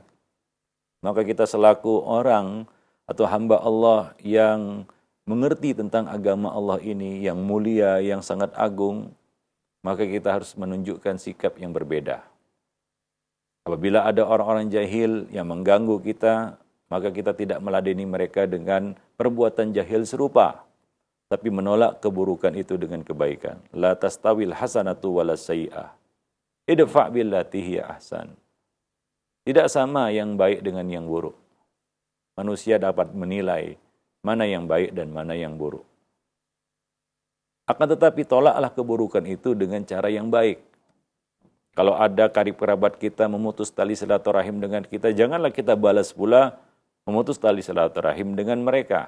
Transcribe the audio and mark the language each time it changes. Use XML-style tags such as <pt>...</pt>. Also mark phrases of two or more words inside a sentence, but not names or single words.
<id>Maka kita selaku orang atau hamba Allah yang mengerti tentang agama Allah ini, yang mulia, yang sangat agung, maka kita harus menunjukkan sikap yang berbeda. Apabila ada orang-orang jahil yang mengganggu kita, maka kita tidak meladeni mereka dengan perbuatan jahil serupa, tapi menolak keburukan itu dengan kebaikan.</id> <ar>لا تستوي الحسنة ولا السيئة. ادفع بالتي هي أحسن.</ar> <id>Tidak sama yang baik dengan yang buruk. Manusia dapat menilai mana yang baik dan mana yang buruk. Akan tetapi tolaklah keburukan itu dengan cara yang baik. Kalau ada karib kerabat kita memutus tali silaturahim dengan kita, janganlah kita balas pula memutus tali silaturahim dengan mereka.</id>